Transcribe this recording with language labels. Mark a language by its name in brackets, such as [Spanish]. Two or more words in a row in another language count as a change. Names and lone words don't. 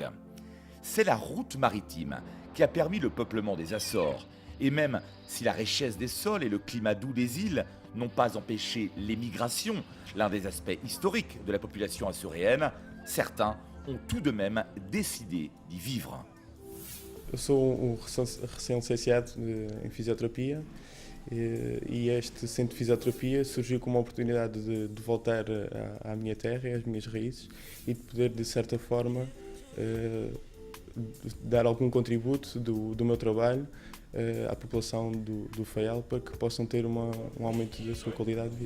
[French] C'est la route maritime qui a permis le peuplement des Açores, et même si la richesse des sols et le climat doux des îles n'ont pas empêché l'émigration, l'un des aspects historiques de la population açoréenne, certains ont tout de même décidé d'y vivre. [Portuguese] Eu sou recém-licenciado em fisioterapia e este centro de fisioterapia surgiu como uma oportunidade de voltar à minha terra e às minhas raízes e de poder, de certa forma, dar algum contributo do meu trabalho à população do Faial para que possam ter um aumento da sua qualidade de vida.